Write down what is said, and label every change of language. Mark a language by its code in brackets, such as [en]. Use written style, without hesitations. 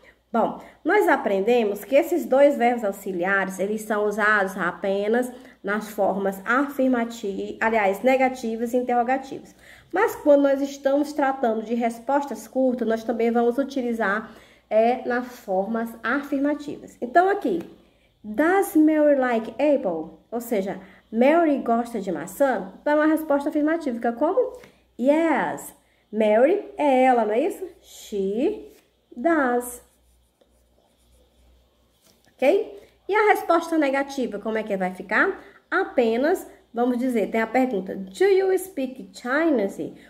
[pt] Bom, nós aprendemos que esses dois verbos auxiliares, eles são usados apenas nas formas afirmativas, aliás, negativas e interrogativas. Mas quando nós estamos tratando de respostas curtas, nós também vamos utilizar nas formas afirmativas. Então, aqui, [en] does Mary like apple? [pt] Ou seja, Mary gosta de maçã? Então, é uma resposta afirmativa. Fica como? Yes. Mary é ela, não é isso? [en] She does. Ok? [pt] E a resposta negativa, como é que vai ficar? Apenas, vamos dizer, tem a pergunta, [en] do you speak Chinese?